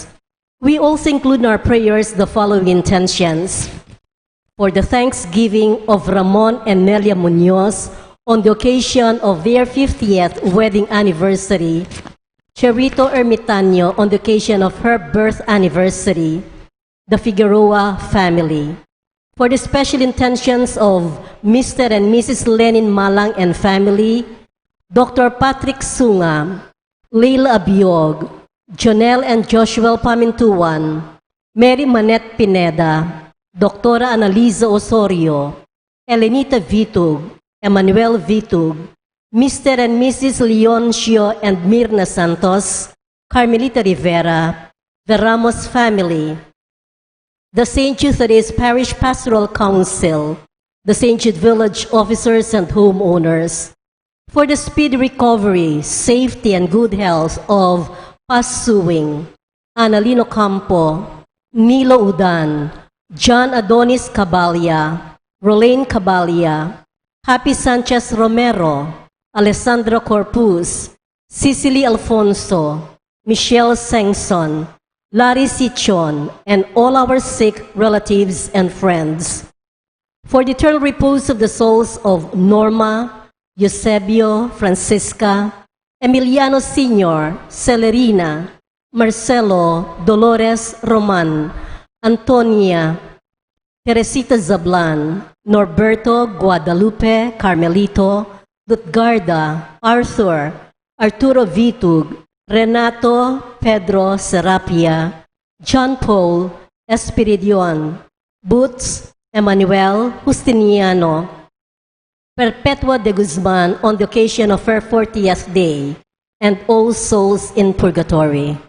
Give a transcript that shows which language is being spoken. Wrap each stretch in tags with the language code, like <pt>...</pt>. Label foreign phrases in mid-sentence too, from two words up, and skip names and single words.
<en>We also include in our prayers the following intentions: for the thanksgiving of Ramon and Nelia Munoz on the occasion of their 50th wedding anniversary, Cherito Ermitaño on the occasion of her birth anniversary, the Figueroa family, for the special intentions of Mr. and Mrs. Lenin Malang and family, Dr. Patrick Sunga, Leila Abiog, Jonel and Joshua Pamintuan, Mary Manette Pineda, Dr. Annalisa Osorio, Elenita Vitug, Emmanuel Vitug, Mr. and Mrs. Leoncio and Mirna Santos, Carmelita Rivera, the Ramos family, the St. Jude Therese Parish Pastoral Council, the St. Jude Village officers and homeowners, for the speedy recovery, safety, and good health of Pasuwing, Analino Campo, Nilo Udan, John Adonis Cabalia, Rolane Cabalia, Happy Sanchez Romero, Alessandro Corpus, Cecily Alfonso, Michelle Sengson, Larry Sichon, and all our sick relatives and friends, for the eternal repose of the souls of Norma, Eusebio, Francisca, Emiliano Sr., Celerina, Marcelo, Dolores Roman, Antonia, Teresita Zablan, Norberto, Guadalupe, Carmelito, Lutgarda, Arthur, Arturo Vitug, Renato, Pedro Serapia, John Paul, Espiridion, Boots, Emmanuel, Justiniano, Perpetua de Guzman on the occasion of her 40th day, and all souls in purgatory.</en>